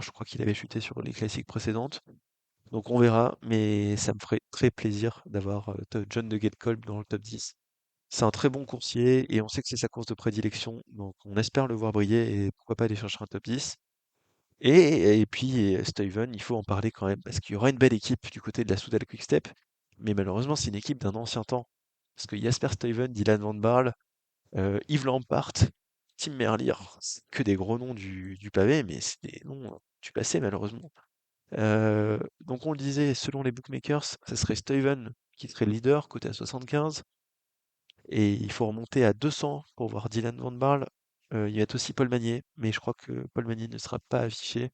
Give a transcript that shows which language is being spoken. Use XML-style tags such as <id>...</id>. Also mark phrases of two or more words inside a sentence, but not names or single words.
<fr>Je crois qu'il avait chuté sur les classiques précédentes. Donc on verra, mais ça me ferait très plaisir d'avoir John de Kolb dans le top 10. C'est un très bon coursier et on sait que c'est sa course de prédilection. Donc on espère le voir briller et pourquoi pas aller chercher un top 10. Et puis Stuyven, il faut en parler quand même parce qu'il y aura une belle équipe du côté de la Soudal Quick-Step. Mais malheureusement, c'est une équipe d'un ancien temps. Parce que Jasper Stuyven, Dylan Van Baarle, Yves Lampaert, Tim Merlier, c'est que des gros noms du pavé, mais c'est des noms du passé malheureusement. Donc on le disait, selon les bookmakers, ce serait Stuyven qui serait le leader, côté à 75, et il faut remonter à 200 pour voir Dylan Van Baarle. Il y a aussi Paul Magnier, mais je crois que Paul Magnier ne sera pas affiché.</fr>